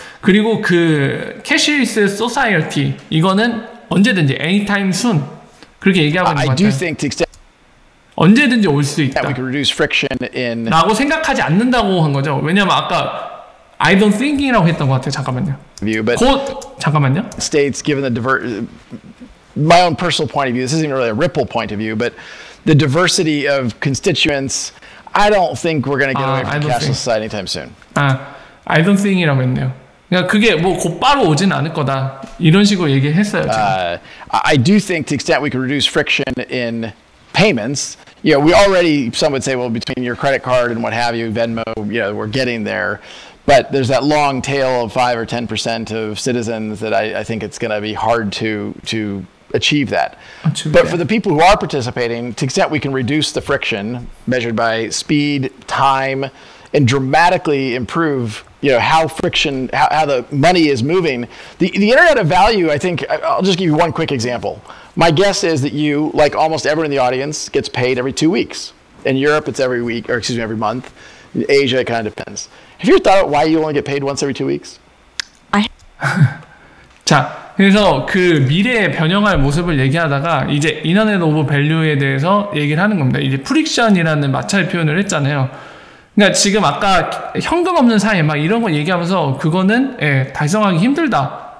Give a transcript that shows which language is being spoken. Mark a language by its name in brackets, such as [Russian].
[Korean] 그리고 그 캐시리스 소사이어티 이거는 언제든지 [English] anytime soon [Korean] 그렇게 얘기하고 있는 것 같아요. 언제든지 올 수 있다. 라고 생각하지 않는다고 한 거죠. 왜냐면 아까 [English] I don't think [Korean] 이라고 했던 것 같아요. 잠깐만요. 곧 잠깐만요. [English] States given the my own personal point of view. This isn't really a Ripple point of view, but the diversity of constituents. I don't think we're going to get away from cashless society anytime soon. I don't think [Korean] 이라고 했네요. 그러니까 그게 뭐 곧바로 오진 않을 거다. 이런 식으로 얘기했어요. [English] I do think to the extent we can reduce friction in payments. You know, we already, some would say, well, between your credit card and what have you, Venmo, you know, we're getting there. But there's that long tail of 5 or 10% of citizens that I think it's going to be hard to achieve that. But for the people who are participating, to the extent we can reduce the friction measured by speed, time, and dramatically improve, you know, how the money is moving. The Internet of Value, I think, I'll just give you one quick example. My guess is that you, like almost everyone in the audience, gets paid every 2 weeks. In Europe, it's every week, or excuse me, every month. In Asia, it kind of depends. Have you ever thought about why you only get paid once every 2 weeks? [Korean] 자, 그래서 그 미래에 변형할 모습을 얘기하다가 이제 인터넷 오브 밸류에 대해서 얘기를 하는 겁니다. 이제 프릭션이라는 마찰 표현을 했잖아요. 그러니까 지금 아까 현금 없는 사회 막 이런 거 얘기하면서 그거는 달성하기 힘들다.